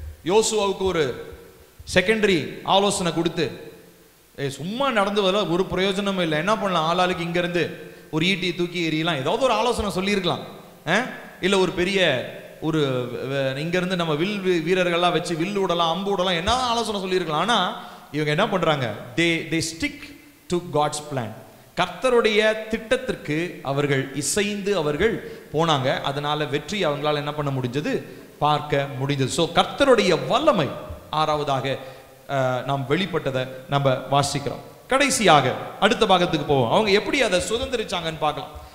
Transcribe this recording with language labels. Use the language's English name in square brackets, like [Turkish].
[Tamil] யோசுவாவுக்கு ஒரு செகண்டரி ஆலோசனை கொடுத்து, சும்மா நடந்து வர ஒரு பிரயோஜனமும் இல்லை, என்ன பண்ணலாம், ஆளாளுக்கு இங்க இருந்து ஒரு ஈட்டியை தூக்கி எறியலாம், ஏதாவது ஒரு ஆலோசனை சொல்லியிருக்கலாம். இல்ல ஒரு பெரிய ஒரு இங்க இருந்து நம்ம வில் வீரர்கள்லாம் வச்சு வில்லு விடலாம், அம்பு விடலாம், என்ன ஆலோசனை சொல்லியிருக்கலாம். ஆனா இவங்க என்ன பண்றாங்க, [English] they stick to God's plan. [Tamil] கர்த்தருடைய திட்டத்திற்கு அவர்கள் இசைந்து அவர்கள் போனாங்க. அதனால வெற்றி அவங்களால என்ன பண்ண முடிஞ்சது, பார்க்க முடிஞ்சது. ஸோ கர்த்தருடைய வல்லமை ஆறாவதாக நாம் வெளிப்பட்டதை நம்ம வாசிக்கிறோம். கடைசியாக அடுத்த பாகத்துக்கு போவோம். அவங்க எப்படி அதை சுதந்திரிச்சாங்கன்னு பார்க்கலாம்.